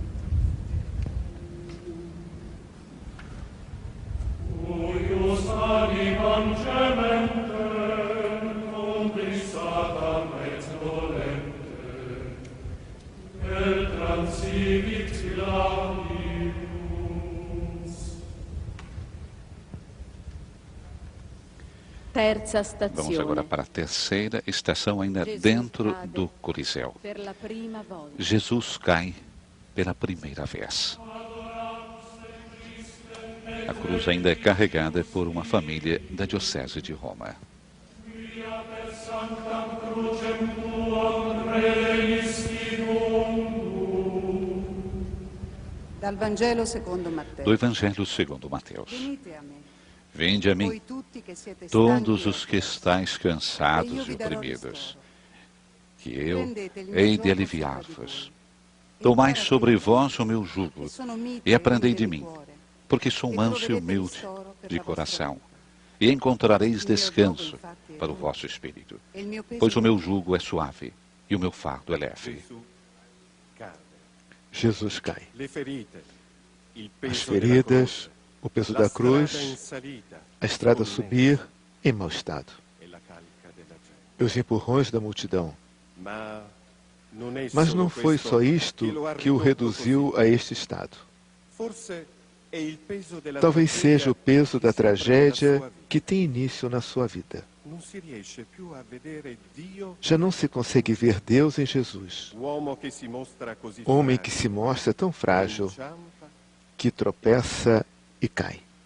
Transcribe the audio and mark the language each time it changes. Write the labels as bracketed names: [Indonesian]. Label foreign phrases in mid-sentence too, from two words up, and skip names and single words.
[Latin] Huius animam gementem, umbris Satan et dolente, et transivit gladius. [Italian] Terza [Portuguese] Vamos agora [Italian] stazione. [Portuguese] para a terceira estação, ainda [Italian] Jesus [Portuguese] dentro [Italian] cade [Portuguese] do Coliseu. [Italian] Per la prima volta. [Portuguese] Jesus cai pela primeira vez. A cruz ainda é carregada por uma família da Diocese de Roma. [Italian] Dal Vangelo secondo Matteo. [Portuguese] Do Evangelho segundo Mateus. [Italian] Venite a me, [Portuguese] Vinde a mim, [Italian] voi tutti che siete [Portuguese] todos [Italian] stanchi [Portuguese] os que estáis cansados e oprimidos, que eu hei de aliviar-vos. Tomai sobre vós o meu jugo e aprendei de mim, porque sou manso e humilde de coração, e encontrareis descanso para o vosso espírito, pois o meu jugo é suave e o meu fardo é leve. [Italian] Gesù cade. [Portuguese] Jesus cai. [Italian] Le ferite, il [Portuguese] As [Italian] peso della [Portuguese] feridas, [Italian] croce, [Portuguese] o peso [Italian] la [Portuguese] da [Italian] strada in [Portuguese] cruz, [Italian] salita, [Portuguese] a estrada a [Italian] connessa, [Portuguese] subir em mau estado, [Italian] e la calca della gente. [Portuguese] e os empurrões da multidão. Mas não foi só isto que o reduziu a este estado. Talvez seja o peso da tragédia que tem início na sua vida. Já não se consegue ver Deus em Jesus, homem que se mostra tão frágil, que tropeça e cai.